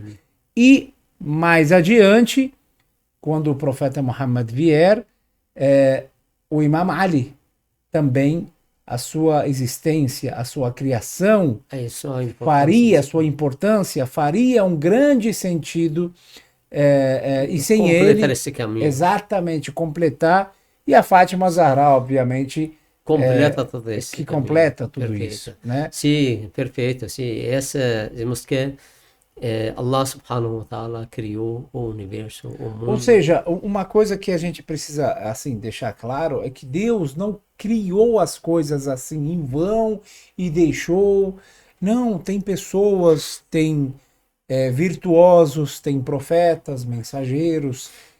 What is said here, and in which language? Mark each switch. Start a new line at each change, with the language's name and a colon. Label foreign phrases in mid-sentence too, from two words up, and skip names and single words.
Portuguese: E mais adiante, quando o profeta Muhammad vier, o Imam Ali também, a sua existência, a sua criação, faria, a sua importância, faria um grande sentido, e sem completar ele, esse caminho. Exatamente, completar, e a Fátima Zahra, obviamente, completa tudo isso. Que completa tudo perfeito. isso, né? Sim, perfeito. Sim, essa, digamos que Allah
Arabic: سبحانه وتعالى
Portuguese: criou o universo, o mundo. Ou seja, uma coisa que a gente precisa assim deixar claro é que Deus não criou as coisas assim em vão e deixou. Não, tem pessoas, tem virtuosos, tem profetas, mensageiros.